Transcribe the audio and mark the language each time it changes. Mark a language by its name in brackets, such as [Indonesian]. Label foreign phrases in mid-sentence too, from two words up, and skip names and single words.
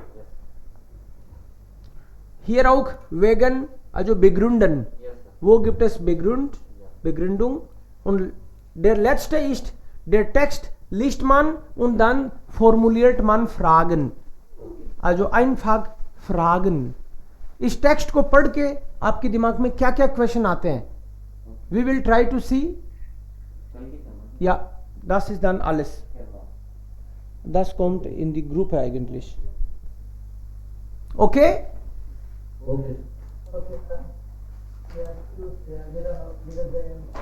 [German] Hier auch wegen, also begründen. Wo gibt es Begründung? Und der letzte ist der Text liest man und dann formuliert man Fragen. Also einfach Fragen. [Hindi] इस टेक्स्ट को पढ़ के आपके दिमाग में क्या क्या क्वेश्चन आते हैं. [English] We will try to see. [German] Ja, das ist dann alles. Das kommt in die Gruppe eigentlich. Okay? Okay. [English] Okay, sir. Yeah, wieder